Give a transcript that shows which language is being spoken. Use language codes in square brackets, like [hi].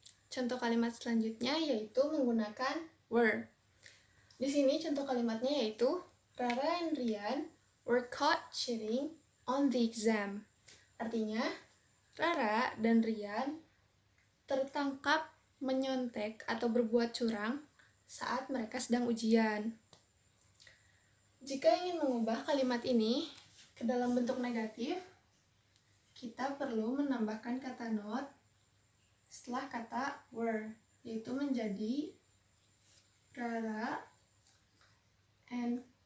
[id] Contoh kalimat selanjutnya yaitu menggunakan were. Di sini contoh kalimatnya yaitu [en] Rara and Rian were caught cheating on the exam. [id] Artinya, Rara dan Rian tertangkap menyontek atau berbuat curang saat mereka sedang ujian. Jika ingin mengubah kalimat ini ke dalam bentuk negatif, kita perlu menambahkan kata not setelah kata were, yaitu menjadi Rara and